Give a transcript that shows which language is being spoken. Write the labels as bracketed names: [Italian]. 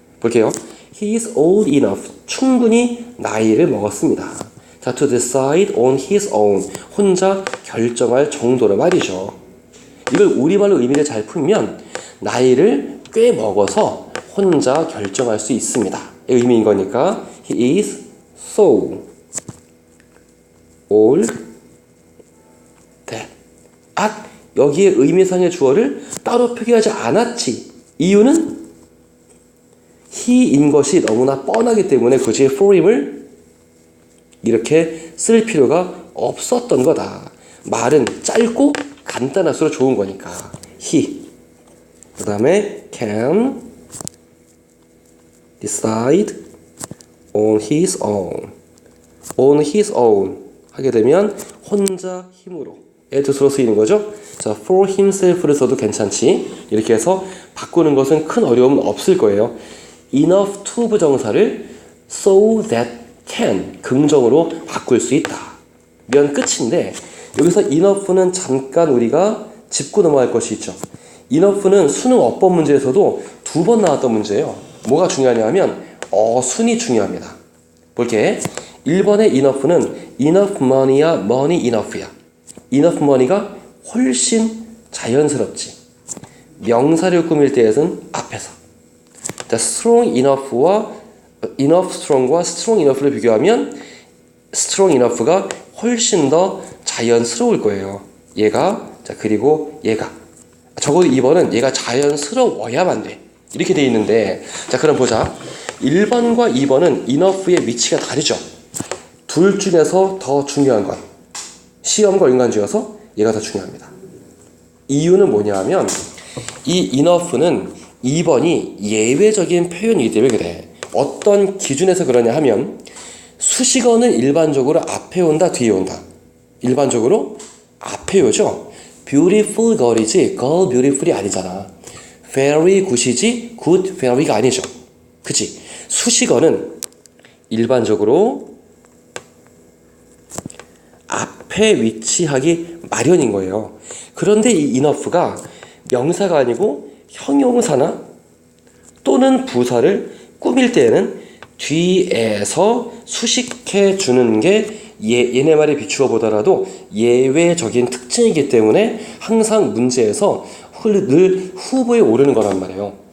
[Korean] 볼게요. [English] He is old enough. [Korean] 충분히 나이를 먹었습니다. [English] 자, to decide on his own. [Korean] 혼자 결정할 정도로 말이죠. 이걸 우리말로 의미를 잘 풀면 나이를 꽤 먹어서 혼자 결정할 수 있습니다. 이 의미인 거니까 [English] he is so old that. [Korean] 여기에 의미상의 주어를 따로 표기하지 않았지. 이유는 he인 것이 너무나 뻔하기 때문에 굳이 for임을 이렇게 쓸 필요가 없었던 거다. 말은 짧고 간단할수록 좋은 거니까. [English] he. [Korean] 그 다음에 [English] can decide on his own. on his own [Korean] 하게 되면 혼자 힘으로 의 뜻으로 쓰이는 거죠. 자, [English] for himself [Korean] 를 써도 괜찮지. 이렇게 해서 바꾸는 것은 큰 어려움은 없을 거예요. enough to 부정사를 so that can 긍정으로 바꿀 수 있다. 면 끝인데 여기서 enough는 잠깐 우리가 짚고 넘어갈 것이 있죠. enough는 수능 어법 문제에서도 2번 나왔던 문제예요. 뭐가 중요하냐면 어순이 중요합니다. 볼게. 1번의 enough는 enough money야, money enough야. enough money가 훨씬 자연스럽지. 명사를 꾸밀 때에는 앞에서. 자, strong enough와 enough strong과 strong enough를 비교하면 strong enough가 훨씬 더 자연스러울 거예요. 얘가. 자, 그리고 얘가. 적어도 2번은 얘가 자연스러워야만 돼. 이렇게 돼 있는데, 자, 그럼 보자. 1번과 2번은 enough의 위치가 다르죠. 둘 중에서 더 중요한 건 시험과 인간주여서 얘가 더 중요합니다. 이유는 뭐냐 하면 이 enough는 2번이 예외적인 표현이기 때문에 그래. 어떤 기준에서 그러냐 하면 수식어는 일반적으로 앞에 온다, 뒤에 온다. 일반적으로 앞에 오죠. [English] beautiful girl [Korean] 이지 [English] girl beautiful [Korean] 이 아니잖아. [English] very good [Korean] 이지 [English] good very [Korean] 가 아니죠. 그치? 수식어는 일반적으로 앞에 위치하기 마련인 거예요. 그런데 이 enough가 명사가 아니고 형용사나 또는 부사를 꾸밀 때에는 뒤에서 수식해 주는 게 얘네 말에 비추어 보더라도 예외적인 특징이기 때문에 항상 문제에서 늘 후보에 오르는 거란 말이에요.